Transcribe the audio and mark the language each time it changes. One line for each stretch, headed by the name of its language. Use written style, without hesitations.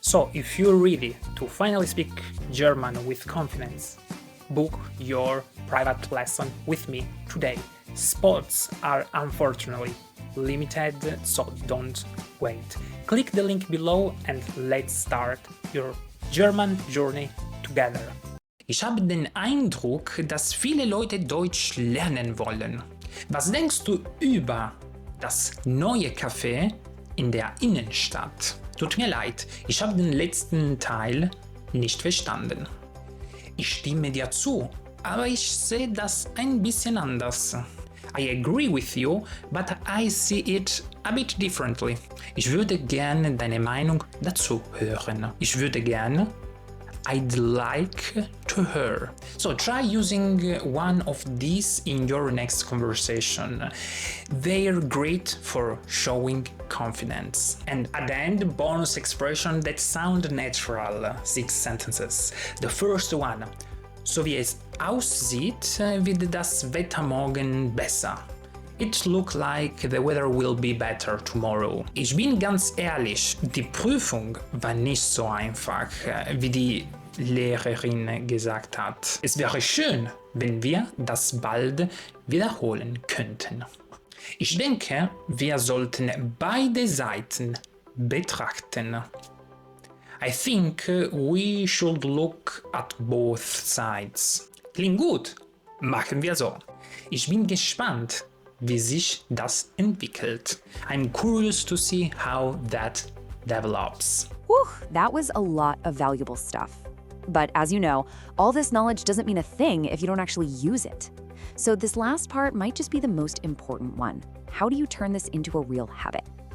English: So, if you're ready to finally speak German with confidence, book your private lesson with me today. Spots are unfortunately limited, so don't wait. Click the link below and let's start your German journey together.
German: Ich habe den Eindruck, dass viele Leute Deutsch lernen wollen. Was denkst du über das neue Café in der Innenstadt? Tut mir leid, ich habe den letzten Teil nicht verstanden. Ich stimme dir zu, aber ich sehe das ein bisschen anders.
English: I agree with you, but I see it a bit differently.
German: Ich würde gerne deine Meinung dazu hören. Ich würde gerne
English: I'd like to hear. So try using one of these in your next conversation. They're great for showing confidence. And at the end, bonus expression that sound natural. 6 sentences. The first one.
German: So wie es aussieht, wird das Wetter morgen besser.
English: It looks like the weather will be better tomorrow.
German: Ich bin ganz ehrlich, die Prüfung war nicht so einfach, wie die Lehrerin gesagt hat. Es wäre schön, wenn wir das bald wiederholen könnten. Ich denke, wir sollten beide Seiten betrachten.
English: I think we should look at both sides.
German: Klingt gut. Machen wir so. Ich bin gespannt, wie sich das entwickelt.
English: I'm curious to see how that develops. Whew, that was a lot of valuable stuff. But as you know, all this knowledge doesn't mean a thing if you don't actually use it. So this last part might just be the most important one. How do you turn this into a real habit?